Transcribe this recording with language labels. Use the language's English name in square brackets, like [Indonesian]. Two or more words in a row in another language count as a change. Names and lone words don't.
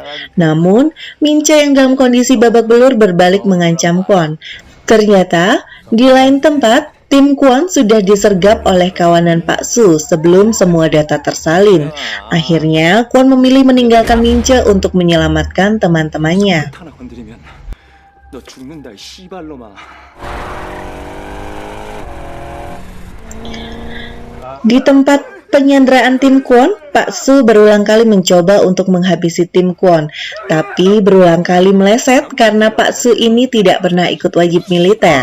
[Indonesian] Namun, Mince yang dalam kondisi babak belur berbalik mengancam Kwon. Ternyata, di lain tempat, tim Kwon sudah disergap oleh kawanan Pak Su sebelum semua data tersalin. Akhirnya, Kwon memilih meninggalkan Mince untuk menyelamatkan teman-temannya. [Korean] 너 죽는다 이 씨발놈아. [Indonesian] Di tempat penyanderaan tim Kwon, Pak Su berulang kali mencoba untuk menghabisi tim Kwon, tapi berulang kali meleset karena Pak Su ini tidak pernah ikut wajib militer.